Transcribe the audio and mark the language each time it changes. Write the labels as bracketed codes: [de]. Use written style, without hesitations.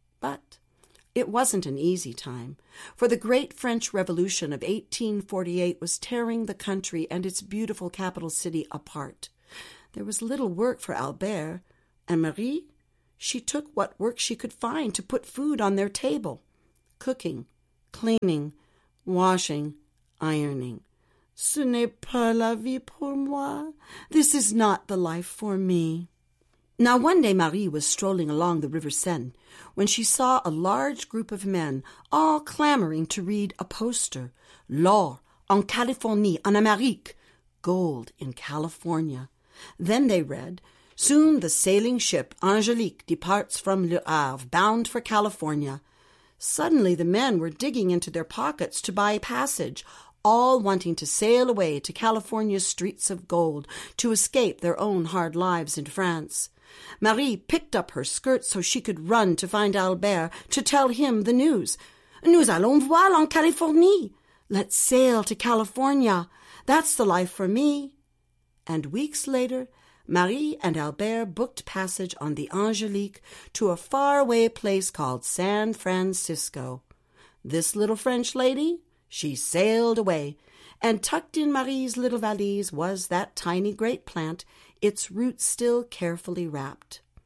[en] But it wasn't an easy time, for the great French Revolution of 1848 was tearing the country and its beautiful capital city apart. There was little work for Albert, and Marie, she took what work she could find to put food on their table. Cooking, cleaning, washing, ironing. [fr] Ce n'est pas la vie pour moi. [en] This is not the life for me. Now one day Marie was strolling along the River Seine when she saw a large group of men all clamoring to read a poster. [fr] L'or en Californie, en Amérique. [en] Gold in California. Then they read, soon the sailing ship Angélique departs from Le Havre, bound for California. Suddenly the men were digging into their pockets to buy passage, all wanting to sail away to California's streets of gold to escape their own hard lives in France. Marie picked up her skirt so she could run to find Albert to tell him the news. [fr] Nous allons voir en Californie. [en] Let's sail to California. That's the life for me. And weeks later, Marie and Albert booked passage on the Angélique to a faraway place called San Francisco. This little French lady, she sailed away, and tucked in Marie's little valise was that tiny grape plant, its roots still carefully wrapped.